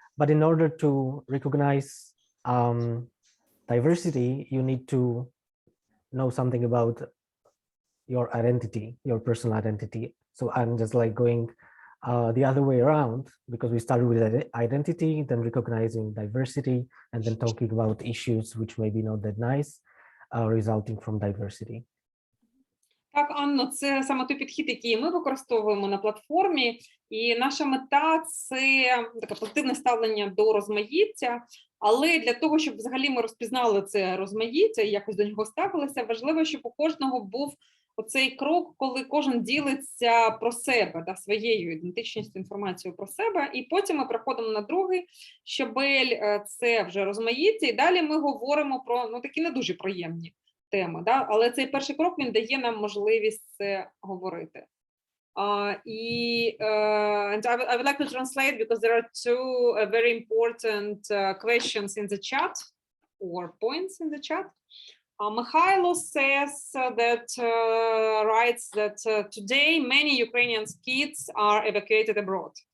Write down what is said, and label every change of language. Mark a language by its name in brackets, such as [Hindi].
[English] But in order to recognize diversity, you need to know something about your identity, your personal identity. So I'm just like going the other way around, because we started with identity, then recognizing diversity, and then talking about issues which may be not that nice, resulting from diversity. [Ukrainian] Так, Анно, це саме той підхід, який ми використовуємо на платформі, і наша мета – це таке позитивне ставлення до розмаїття, але для того, щоб взагалі ми розпізнали це розмаїття і якось до нього ставилися, важливо, щоб у кожного був оцей крок, коли кожен ділиться про себе, своєю ідентичністю, інформацією про себе, і потім ми приходимо на другий щабель, це вже розмаїття, і далі ми говоримо про такі не дуже приємні теми, але цей перший крок, він дає нам можливість це говорити. [English] And I would like to translate, because there are 2 very important questions in the chat, or points in the chat. Mikhailo says writes that today many Ukrainian kids are evacuated abroad.